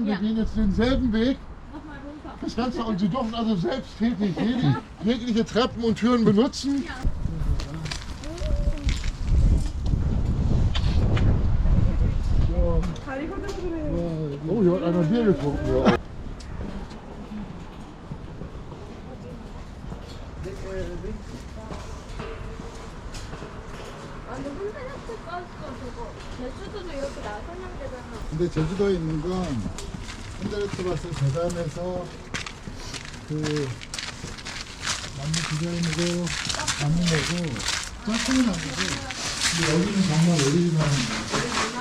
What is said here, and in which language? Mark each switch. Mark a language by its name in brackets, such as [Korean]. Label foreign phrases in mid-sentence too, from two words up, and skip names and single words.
[German] Wir gehen jetzt denselben Weg. Das Ganze, und Sie dürfen also selbsttätig jegliche Treppen und Türen benutzen. Oh, hier hat einer Bier getrunken. Ja. [Korean] 근데 제주도에 있는 건 현대레트바스 재단에서 그 나무 디자인으로 만든 거고 짝퉁이 나무고 근데 여기는 정말 오리지널입니다.